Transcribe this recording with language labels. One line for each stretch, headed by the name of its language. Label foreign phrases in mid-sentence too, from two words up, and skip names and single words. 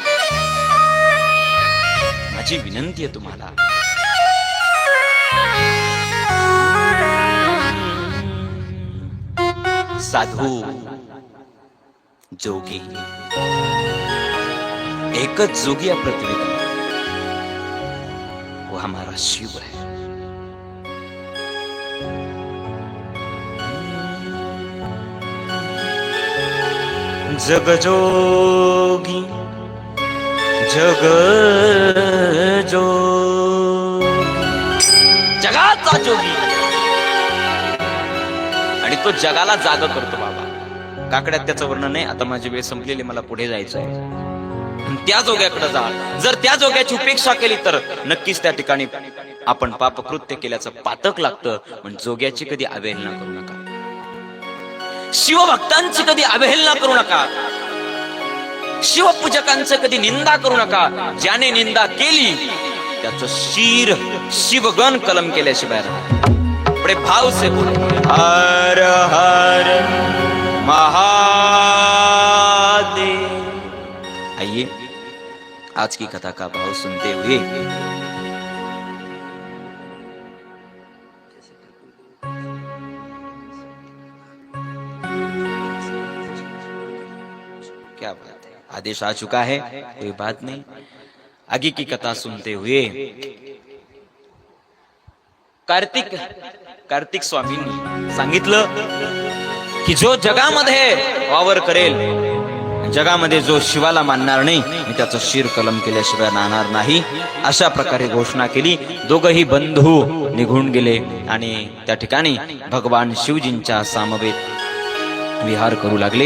Marathi: माझी विनंती आहे तुम्हाला, साधू जोगी एकच जोगी या पृथ्वीवर,
Hindi: वो हमारा शिव है.
Marathi: जग जोगी जग जगाचा जोगी, आणि तो जगाला जाग करतो. बाबा काकड्यात त्याचं वर्णन नाही. आता माझी वेळ संपलेली, मला पुढे जायचं आहे. त्या जोग्याकडे जा. जर त्या जोग्याची उपेक्षा केली तर नक्कीच त्या ठिकाणी आपण पापकृत्य केल्याचं पातक लागतं. पण जोग्याची कधी अवहेलना करू नका. शिवभक्तांची कधी अवहेलना करू नका. शिवपूजकांचं कधी निंदा करू नका. ज्याने निंदा केली त्याचं शिर शिवगण कलम केल्याशिवाय
Hindi: बड़े भाव से बोले हर हर महादेव. आइए आज की कथा का भाव सुनते हुए क्या बात है, आदेश आ चुका है, कोई बात नहीं. आगे की कथा सुनते हुए
Marathi: कार्तिक स्वामींनी सांगितलं की जो जगामध्ये वावर करेल, जगामध्ये जो शिवाला मानणार नाही, मी त्याचं शिर कलम केल्याशिवाय राहणार नाही. अशा प्रकारे घोषणा केली. दोघही बंधू निघून गेले आणि त्या ठिकाणी भगवान शिवजींच्या समवेत विहार करू लागले.